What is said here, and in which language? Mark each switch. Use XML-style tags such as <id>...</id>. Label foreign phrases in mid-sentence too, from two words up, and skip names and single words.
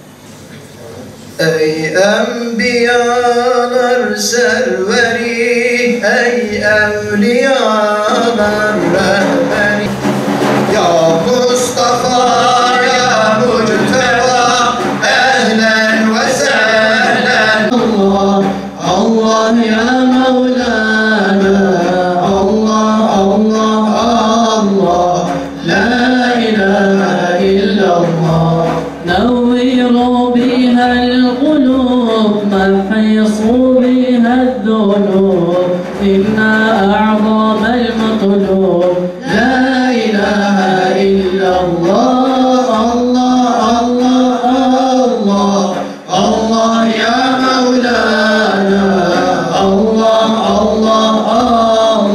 <tr>Ey enbiyalar serveri, ey evliyalar rehberi, ya Mustafa, ya Mucteba,</tr> <ar>أهلا وسهلا. الله الله يا مولانا الله الله الله لا إله إلا الله. نوّروا بها القلوب محيصوا بها الذنوب إنا أعظم المطلوب لا إله إلا الله الله الله الله يا مولانا الله الله</ar>